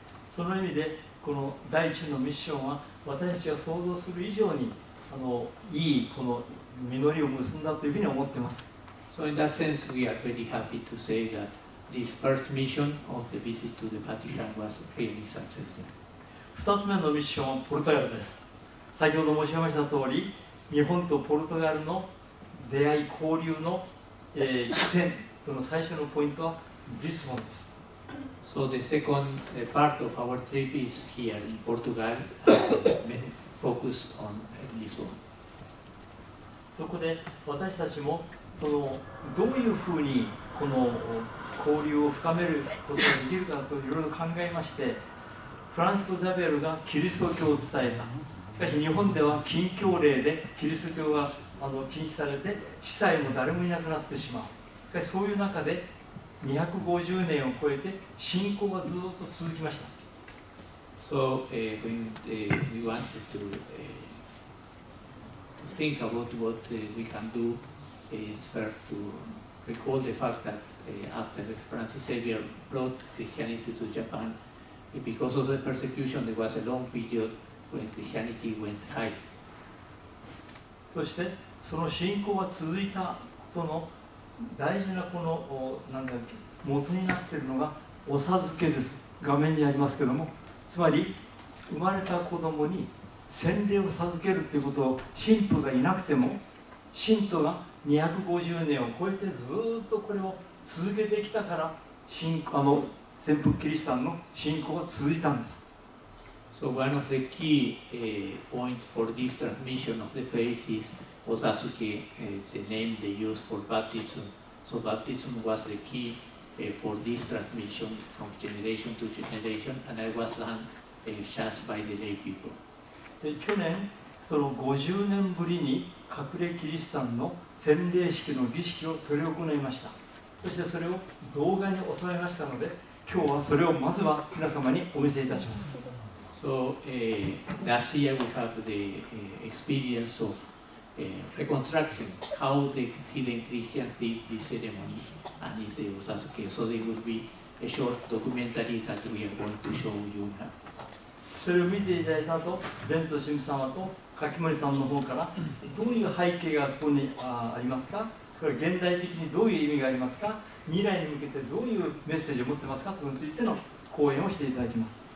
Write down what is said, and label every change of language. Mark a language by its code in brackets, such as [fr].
[ja] その意味でこの第一のミッションは私たちが想像する以上にいいこの実りを結んだというふうに思っています。 [en] So in that sense, we are very happy to say that this first mission of the visit to the Vatican was really successful. [ja] 2つ目のミッションはポルトガルです。先ほど申し上げました通り、日本とポルトガルの出会い交流の起点、その最初のポイントはリスボンです。 [en] So the second part of our trip is here in Portugal, focused on Lisbon. [ja] そこで私たちもどういうふうにこの交流を深めることができるかといろいろ考えまして、フランスコ・ザベルがキリスト教を伝えた。しかし日本では禁教令でキリスト教が禁止されて司祭も誰もいなくなってしまう。しかしそういう中で250年を超えて信仰がずっと続きました。 [en] So when we wanted to think about what we can do is first to recall the fact that after Francis Xavier brought Christianity to Japan, because of the persecution, there was a long period when Christianity went high. [ja] そしてその信仰が続いたその大事なこの元になっているのがお授けです。画面にありますけども、つまり生まれた子供に洗礼を授けるということを神父がいなくても信徒が250年を超えてずっとこれを続けてきたから潜伏キリシタンの信仰が続いたんです。 [en] So one of the key points for this transmission of the faith is Osasuke, the name they used for baptism. So baptism was the key for this transmission from generation to generation, and it was done just by the lay people. [ja] 去年その50年ぶりに隠れキリシタンの洗礼式の儀式を執り行いました。そしてそれを動画に収めましたので、今日はそれをまずは皆様にお見せいたします。 [en] So last year we have the experience of reconstruction, how the hidden Christians did this ceremony and its Osasuke. So there will be a short documentary that we are going to show you now. [ja] それを見ていただいた後、ベンツ神父様と柿森さんの方からどういう背景がここにありますか、これ現代的にどういう意味がありますか、未来に向けてどういうメッセージを持ってますかということについての講演をしていただきます。